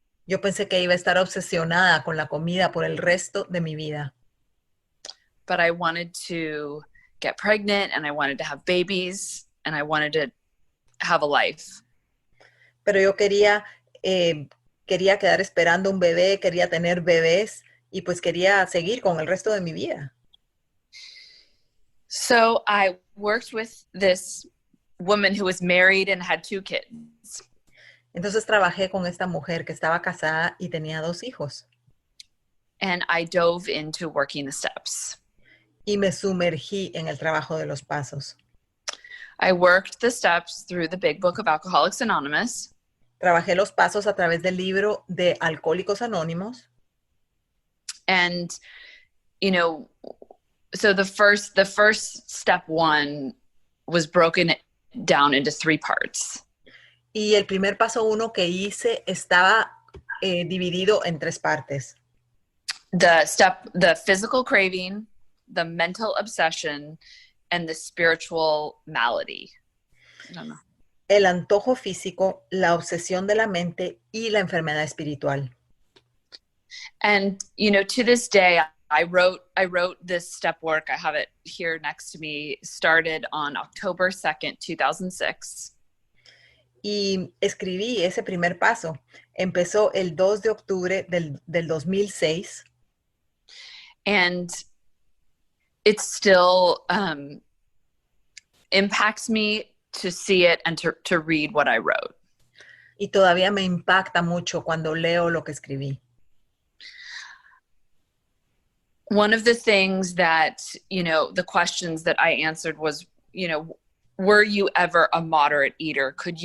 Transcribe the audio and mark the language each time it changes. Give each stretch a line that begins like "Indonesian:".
Spanish: Yo pensé que iba a estar obsesionada con la comida por el resto de mi vida.
English: But I wanted to get pregnant and I wanted to have babies and I wanted to have a life.
Spanish: Pero yo quería quedar esperando un bebé, quería tener bebés y pues quería seguir con el resto de mi vida.
English: So I worked with this woman who was married and had 2 kids.
Spanish: Entonces trabajé con esta mujer que estaba casada y tenía 2 hijos.
English: And I dove into working the steps.
Spanish: Y me sumergí en el trabajo de los pasos.
English: I worked the steps through the big book of Alcoholics Anonymous.
Spanish: Trabajé los pasos a través del libro de Alcohólicos Anónimos.
English: And, you know, so the first step 1 was broken down into 3 parts.
Spanish: Y el primer paso 1 que hice estaba dividido en 3 partes.
English: The physical craving, the mental obsession, and the spiritual malady. I don't know.
Spanish: El antojo físico, la obsesión de la mente y la enfermedad espiritual.
English: And, you know, to this day, I wrote this step work. I have it here next to me. Started on October 2nd, 2006.
Spanish: Y escribí ese primer paso. Empezó el 2 de octubre del 2006.
English: And it still impacts me to see it and to read what I wrote.
Spanish: Y todavía me impacta mucho cuando leo lo que escribí.
English: One of the things that, you know, the questions that I answered was, you know, were you ever a moderate eater?